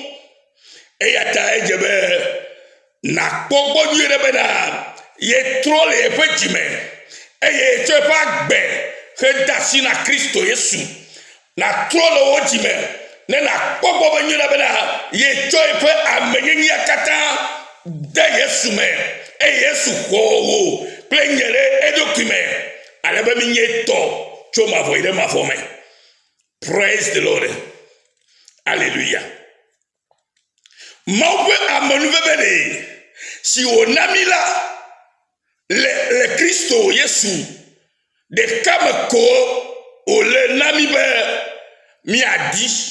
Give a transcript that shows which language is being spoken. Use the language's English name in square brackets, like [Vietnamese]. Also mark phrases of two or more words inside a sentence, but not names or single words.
[Ewe] Eya ta edze be nakpɔ gbɔ nyuie ɖe bena ye trɔ le eƒe dzime eye tsɔ eƒe agbe he da asi na Kristo Yesu natrɔ le wo dzime ne nakpɔ gbɔ be nyuie ɖe bena ye tsɔ eƒe amenyenyea katã de Yesu me eye Yesu xɔ wo kple nye ɖe eɖokui me ale be mi nye tɔ tso mavɔ yi ɖe mavɔ me. [English] Praise the Lord. Hallelujah. [Ewe] Mawu ƒe amenuveve ɖe si wòna mi la le Kristo Yesu ɖeka me ko wòle na mi be miaɖi.